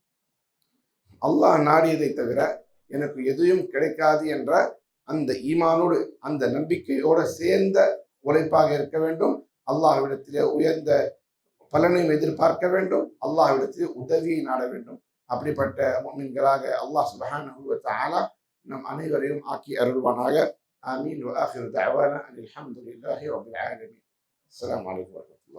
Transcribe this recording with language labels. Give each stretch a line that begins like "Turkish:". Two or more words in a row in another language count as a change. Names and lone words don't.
Tamil: அல்லாஹ் நாடியதை தவிர எனக்கு எதுவும் கிடைக்காது என்ற அந்த ஈமானோடு, அந்த நம்பிக்கையோடு சேர்ந்த உழைப்பாக இருக்க வேண்டும். அல்லாஹ்விடத்திலே உயர்ந்த பலனையும் எதிர்பார்க்க வேண்டும். அல்லாஹ்விடத்திலே உதவியை நாட வேண்டும். அப்படிப்பட்ட முஃமின்களாக
Arabic: الله سبحانه وتعالى
Tamil: நம் அனைவரையும் ஆக்கி அருள்வானாக.
Arabic: آمين. وآخر دعوانا أن الحمد لله رب العالمين. السلام عليكم ورحمة الله.